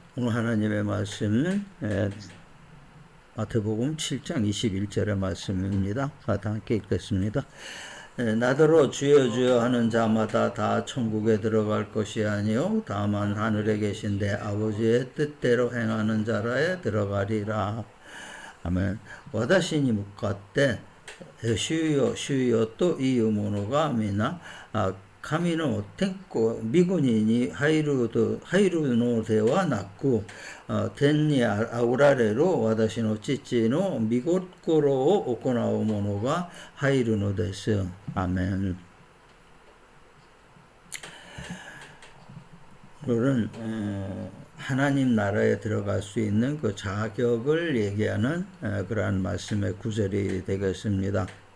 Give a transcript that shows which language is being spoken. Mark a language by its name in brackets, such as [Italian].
[Korean] 오늘 하나님의 말씀은 마태복음 7장 21절의 말씀입니다. 다 함께 읽겠습니다. 나더러 주여 주여 하는 자마다 다 천국에 들어갈 것이 아니요 다만 하늘에 계신 내 아버지의 뜻대로 행하는 자라에 들어가리라. 아멘. [Japanese] 私に向かって主よ主よと言う者が皆神の天国御国に入るのではなく天にあおられる私の父の御心を行う者が入るのです。アメン。 [Korean] 오늘은 하나님 나라에 들어갈 수 있는 그 자격을 얘기하는 그러한 말씀의 구절이 되겠습니다.